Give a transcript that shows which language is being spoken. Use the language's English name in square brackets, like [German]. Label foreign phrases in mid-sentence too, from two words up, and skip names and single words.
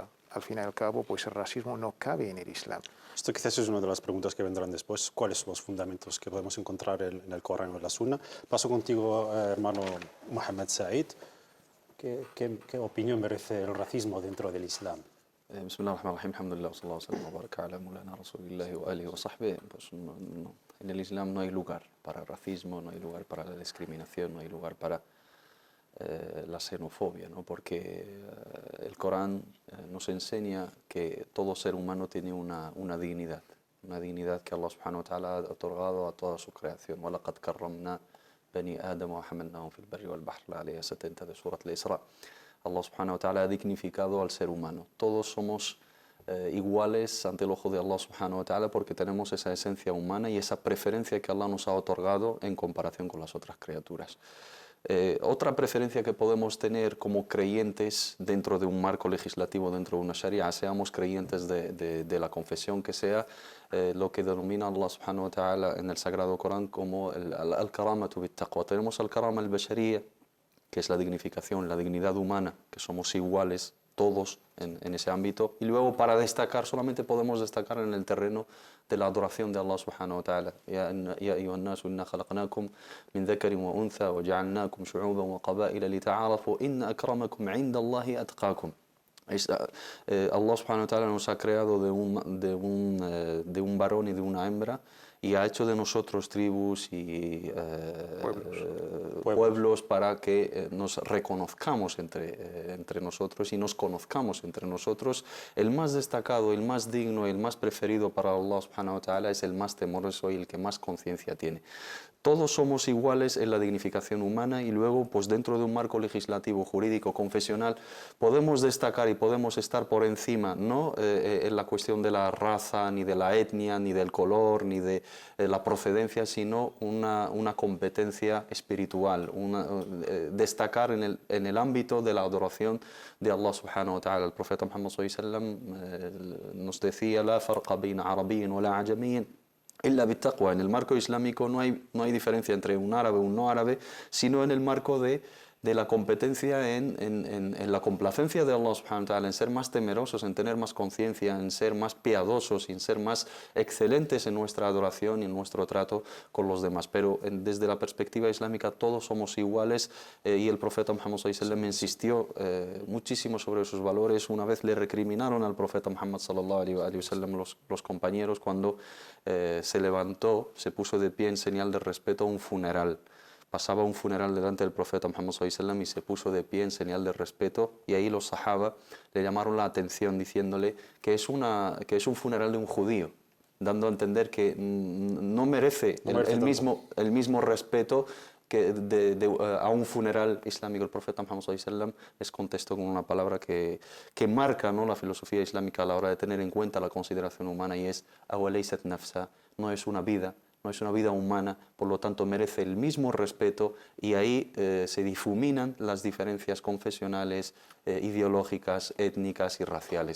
[Spanish] Al fin y al cabo, pues el racismo no cabe en el Islam. Esto quizás es una de las preguntas que vendrán después. ¿Cuáles son los fundamentos que podemos encontrar en el Corán o en la Sunna? Paso contigo, hermano Mohamed Said. ¿Qué opinión merece el racismo dentro del Islam? [Arabic] بسم الله الرحمن الرحيم، الحمد لله، صلى الله عليه وبارك على مولانا رسول الله وآله وصحبه. [Spanish] Pues en el Islam no hay lugar para el racismo, no hay lugar para la discriminación, no hay lugar para la xenofobia, ¿no? Porque el Corán nos enseña que todo ser humano tiene una dignidad que [Arabic] الله سبحانه وتعالى [Spanish] ha otorgado a toda su creación. [Arabic] وَلَقَدْ كَرَّمْنَا بَنِي آدَمَ وَحَمَلْنَاهُم فِي الْبَرِّ وَالْبَحْرِ, [Spanish] la ley 70 de Surat al-Isra. [Arabic] الله سبحانه وتعالى [Spanish] ha dignificado al ser humano. Todos somos iguales ante el ojo de [Arabic] الله سبحانه وتعالى [Spanish] porque tenemos esa esencia humana y esa preferencia que Allah nos ha otorgado en comparación con las otras criaturas. Otra preferencia que podemos tener como creyentes dentro de un marco legislativo, dentro de una sharia, seamos creyentes de la confesión que sea, lo que denomina [Arabic] الله سبحانه وتعالى [Spanish] en el Sagrado Corán como [Arabic] الكرامة بالتقوى. [Spanish] Tenemos [Arabic] الكرامة البشرية, [Spanish] que es la dignificación, la dignidad humana, que somos iguales todos en ese ámbito. Y luego, para destacar, solamente podemos destacar en el terreno de la adoración de [Arabic] الله سبحانه وتعالى. يا أيها الناس إنا خلقناكم من ذكر وأنثى وجعلناكم شعوبا وقبائل لتعارفوا إن أكرمكم عند الله أتقاكم. الله سبحانه وتعالى [Spanish] nos ha creado de un varón y de una hembra, y ha hecho de nosotros tribus y pueblos para que nos reconozcamos entre nosotros y nos conozcamos entre nosotros. El más destacado, el más digno, el más preferido para [Arabic] الله سبحانه وتعالى [Spanish] es el más temeroso y el que más conciencia tiene. Todos somos iguales en la dignificación humana, y luego, pues dentro de un marco legislativo, jurídico, confesional, podemos destacar y podemos estar por encima, no en la cuestión de la raza, ni de la etnia, ni del color, ni de la procedencia, sino una competencia espiritual, destacar en el ámbito de la adoración de [Arabic] الله سبحانه وتعالى. [Spanish] El profeta Muhammad [Arabic] صلى الله عليه وسلم [Spanish] nos decía: [Arabic] لا فرق بين عربي ولا أعجمي إلا بالتقوى. [Spanish] En el marco islámico no hay diferencia entre un árabe o un no árabe, sino en el marco de la competencia en la complacencia de [Arabic] الله سبحانه وتعالى, [Spanish] en ser más temerosos, en tener más conciencia, en ser más piadosos y en ser más excelentes en nuestra adoración y en nuestro trato con los demás. Pero desde la perspectiva islámica todos somos iguales, y el profeta Muhammad [Arabic] صلى الله عليه وسلم [Spanish] insistió muchísimo sobre esos valores. Una vez le recriminaron al profeta Muhammad [Arabic] صلى الله عليه وسلم [Spanish] los compañeros cuando se levantó, se puso de pie en señal de respeto a un funeral. Pasaba un funeral delante del profeta Muhammad [Arabic] صلى الله عليه وسلم [Spanish] y se puso de pie en señal de respeto, y ahí los sahaba le llamaron la atención diciéndole que es un funeral de un judío, dando a entender que no merece el mismo respeto que a un funeral islámico. El profeta Muhammad [Arabic] صلى الله عليه وسلم [Spanish] les contestó con una palabra que marca, ¿no?, la filosofía islámica a la hora de tener en cuenta la consideración humana, y es [Arabic] أليست نفسا, [Spanish] no es una vida humana, por lo tanto merece el mismo respeto, y ahí se difuminan las diferencias confesionales, ideológicas, étnicas y raciales.